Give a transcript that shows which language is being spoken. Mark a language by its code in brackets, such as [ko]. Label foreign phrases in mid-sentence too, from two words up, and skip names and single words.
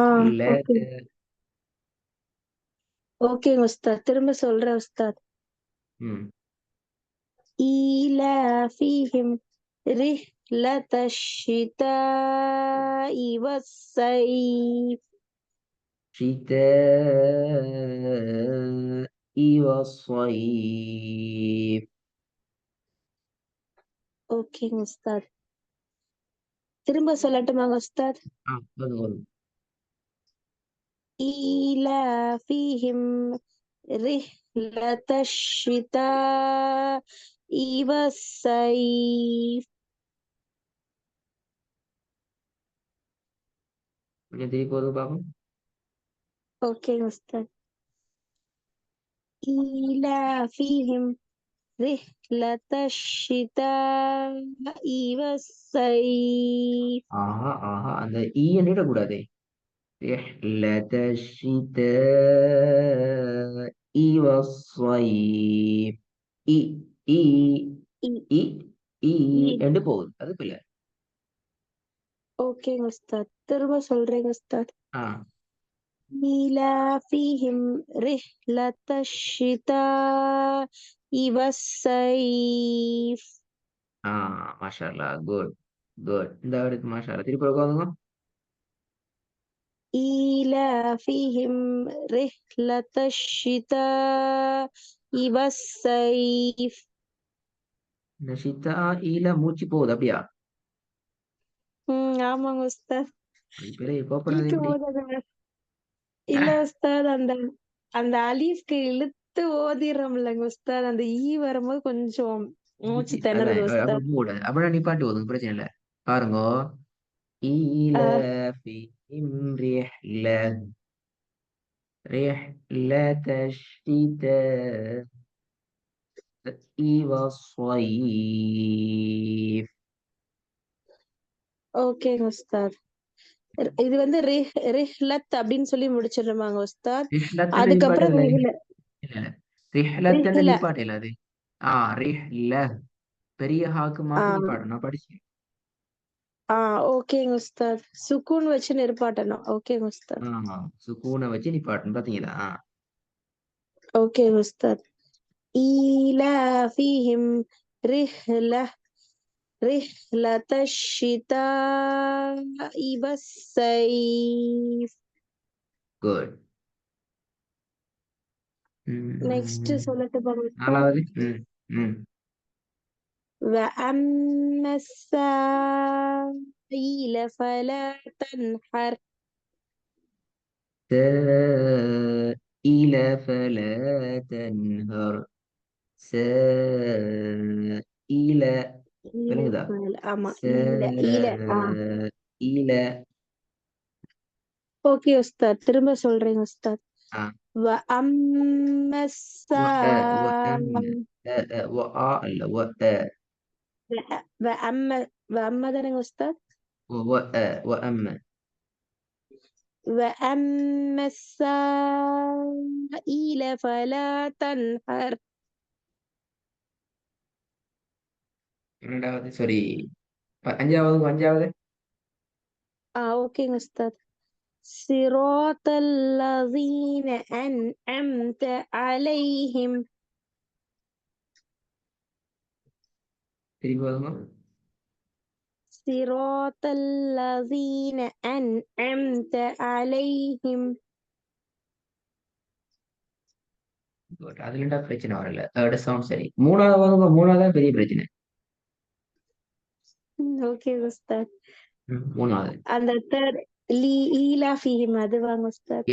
[ta] லத. ஓகே ஓகேங்க உஸ்தாத், திரும்ப சொல்றேன் உஸ்தாத். ம். [ar] إيلافهم رحلة الشتاء والصيف. شتاء والصيف. [ta] ஓகேங்க உஸ்தாத், திரும்ப சொல்லட்டுமாங்க உஸ்தாத்? போதும் போதும். [ar] إيلافهم رحلة الشتاء والصيف. [ta] கொஞ்சம் திருப்பி போதும் பாப்போம். [ar] اوكي أستاذ. إيلافهم رحلة الشتاء والصيف. [ta] ஆஹா ஆஹா, அந்த ஈய நீடக்கூடாதே. [ar] رحلة الشتاء والصيف. இ இ إي- இ ஈ إي- [ta] என்று போகுது. அது பிள்ளை. [ar] اوكي أستاذ، [ta] திரும்ப சொல்றேங்க أستاذ. ஆ [ar] إيلافهم رحلة الشتاء والصيف. [ta] ஆ [ar] ما شاء الله. [en] good good. [ta] இந்த அடுத்து [ar] ما شاء الله. [ta] திருப்பி உட்காந்துங்க. [ar] إيلافهم رحلة الشتاء والصيف. [ta] இந்த ஷித்தா ஈல மூச்சு போகுது அப்படியா? ஆமாங்க உஸ்தாத். அது பிறகு கோப்படாது இழுக்கும் எப்படி? போது இல்ல உஸ்தாத், அந்த அந்த அலீஃப்க்கு இழுத்து ஓதிடுறோம்லங்க உஸ்தாத், அந்த ஈ வரும்போது கொஞ்சம் மூச்சு அதான் திணறுது அப்படி உஸ்தாத். போக கூடாது. அப்படின்னா நிப்பாட்டு போதும், பிரச்சனை இல்லை. பாருங்க. ஈல ஆஹ் [ar] في رحلة رحلة الشتاء والصيف. [ta] ஓகேங்க உஸ்தாத். இது வந்து ரிஹ்லத் அப்படின்னு சொல்லி முடிச்சிடுமாங்க உஸ்தாத். ரிஹ்லத்தன்னு அதுக்கப்புறம் நிப்பாட்டல. ரிஹ்ல இல்ல இல்ல, ரிஹ்லத்தன்னு ரிஹ்ல நிப்பாட்டல அது. ரிஹ்ல பெரிய ஹாக்கு மாத்தி ஆஹ் நிப்பாட்டணும். நான் படிச்சேன். ஓகேங்க உஸ்தாத், சுக்கூன் வச்சு நிற்பாட்டணும். ஓகேங்க உஸ்தாத். சுக்கூனை வச்சு நிப்பாட்டணும். பாத்தீங்களா? ஓகேங்க உஸ்தாத். [ar] إيلافهم رحلة رحلة الشتاء والصيف. [ta] குட். நெக்ஸ்ட் சொல்லட்டுமா உஸ்தாத்? நாலாவது. ம் ம் [ar] وأما السائل فلا تنحر. سائل فلا تنهر. سائل. [ta] விளங்குதா? ஆமா, ஈல ஈல. [ar] سائل. [ta] ஓகே உஸ்தாத், திரும்ப சொல்றேங்க உஸ்தாத். آه. [ar] وأما وأما وآ وآ [ta] وأما தானேங்க உஸ்தாத். [ar] وأما. وأما السائل فلا تنهر. [ta] இரண்டாவது சாரி, அஞ்சாவது. ஓகேங்க உஸ்தாத். [ar] صراط الذين أنعمت عليهم. [ta] திருப்பி வருங்க. [ar] صراط الذين أنعمت عليهم. [ta] அதுல என்ன பிரச்சனை வரல. [en] third sound [ta] சரி. மூணாவது பெரிய பிரச்சனை. ஓகே உஸ்தாத். மூணாவது. அந்த தேர்ட் [ar] إيلا فيهم [ta] அது வாங்க உஸ்தாத்.